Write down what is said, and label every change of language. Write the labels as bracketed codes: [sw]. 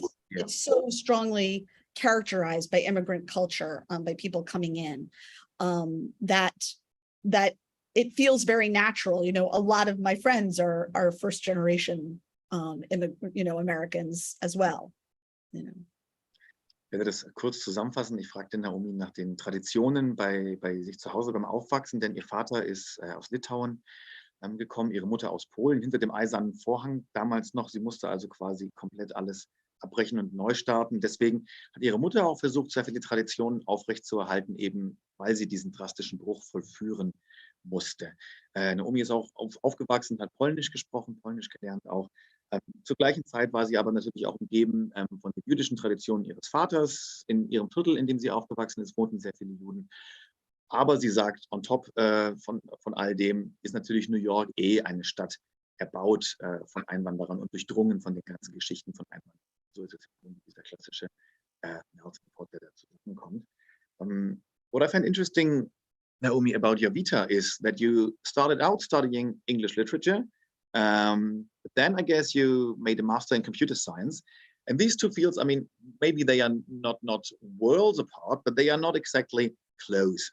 [en] It's so strongly characterized by immigrant culture, by people coming in, that it feels very natural. A lot of my friends are first generation Americans as well. [de] Ich werde das kurz zusammenfassen. Ich fragte Naomi nach den Traditionen bei sich zu Hause beim Aufwachsen, denn ihr Vater ist aus Litauen gekommen, ihre Mutter aus Polen, hinter dem Eisernen Vorhang damals noch. Sie musste also quasi komplett alles abbrechen und neu starten. Deswegen hat ihre Mutter auch versucht, sehr viele Traditionen aufrechtzuerhalten, eben weil sie diesen drastischen Bruch vollführen musste. Naomi ist auch aufgewachsen, hat Polnisch gesprochen, Polnisch gelernt auch. Zur gleichen Zeit war sie aber natürlich auch umgeben von den jüdischen Traditionen ihres Vaters. In ihrem Viertel, in dem sie aufgewachsen ist, wohnten sehr viele Juden. Aber sie sagt, [en] on top [de] von all dem ist natürlich New York eine Stadt erbaut von Einwanderern und durchdrungen von den ganzen Geschichten von Einwanderern. So ist es dieser klassische Melting Pot, der dazu kommt. [en] What I find interesting, Naomi, about your vita is that you started out studying English literature. But then I guess you made a master in computer science. And these two fields, I mean, maybe they are not worlds apart, but they are not exactly close.